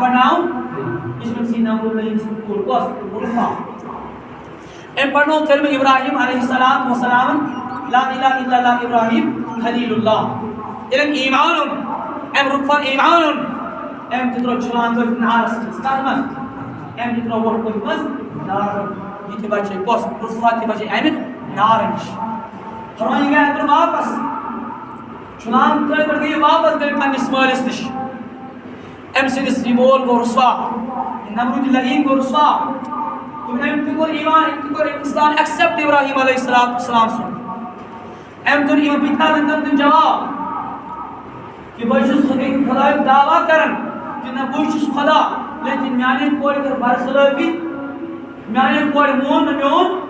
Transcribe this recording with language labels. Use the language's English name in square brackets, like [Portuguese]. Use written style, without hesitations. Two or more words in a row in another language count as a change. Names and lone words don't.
[Kashmiri] پَرناوُن یہِ چھِ أمسٕے نمرود لعین سٕنٛز کوٗر کۄس رُفا أمۍ پَرنوو کٔلمہٕ اِبراہیٖم علیہ السلام وسلامن [Arabic] لا اِلٰہَ اِلَّا اللٰہ اِبراہیٖم خلیٖل اللہ [Kashmiri] ییٚلہِ أمۍ ایٖمان اوٚن أمۍ رُفَن ایٖمان اوٚن أمۍ تہِ ترٛوو چھُلان کٔرِتھ نارَس منٛز کَتھ منٛز أمۍ تہِ ترٛوو وۄٹھ کٔرِتھ منٛز نارَس منٛز یہِ تہِ بَچے کۄس رُفا تہِ بَچے اَمہِ نارٕ نِش فرماوُن یہِ گٔے اَنٛدر واپس چھُلان ترٛٲوِتھ پٮ۪ٹھ گٔے یہِ واپس گٔے پنٛنِس مٲلِس نِش أمۍ سٕنٛدِس یہِ مول گوٚو رُسوا یہِ نمرود لعین گوٚو رُسوا أمۍ تہِ کوٚر ایٖمان أمۍ تہِ کوٚر اِسلام ایٚکسیپٹ اِبراہیٖم علیہ السلام سُنٛد أمۍ دوٚپ یِمن پِتانن دیُن جواب کہِ بہٕ چھُس خۄدایُک دعوا کران کہِ نہ بہٕ چھُس خۄدا لیکن میانہِ کورِ کٔر برخلٲفی میانہِ کورِ مون نہٕ میون